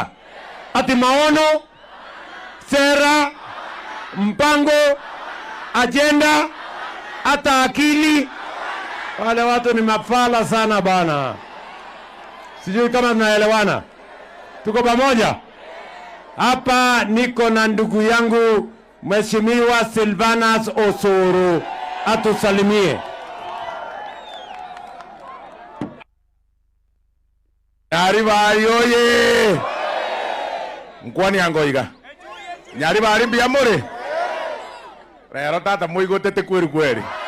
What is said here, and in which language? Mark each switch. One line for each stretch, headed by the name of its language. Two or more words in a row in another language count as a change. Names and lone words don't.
Swahili: Ati maono, sera, mpango, ajenda, hata akili. Wale watu ni mafala sana bana. Sijui kama tunaelewana. Tuko pamoja? Hapa niko na ndugu yangu Mheshimiwa Silvanus Osoro, atusalimie. Nyaribari oye!
Gusii: Nkwani angoiga. Nyaribari mbia muri. Rero tata muigotete kweri kweri.